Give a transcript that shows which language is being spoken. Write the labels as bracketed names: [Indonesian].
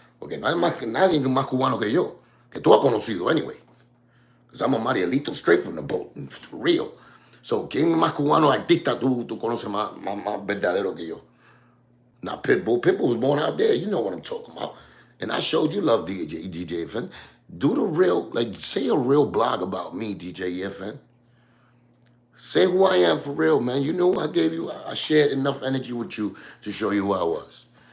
[Spanish] Porque no hay nadie más cubano que yo, que tú has conocido anyway. [English] Because I'm a Marielito straight from the boat, for real. [Spanish] So, ¿quién más cubano artista tú conoces más verdadero que yo? [English] Now, Pitbull. Pitbull was born out there. You know what I'm talking about. And I showed you love DJ FN. Do the real, like, say a real blog about me, DJ FN. Say who I am for real, man. You know I gave you, I shared enough energy with you to show you who I was.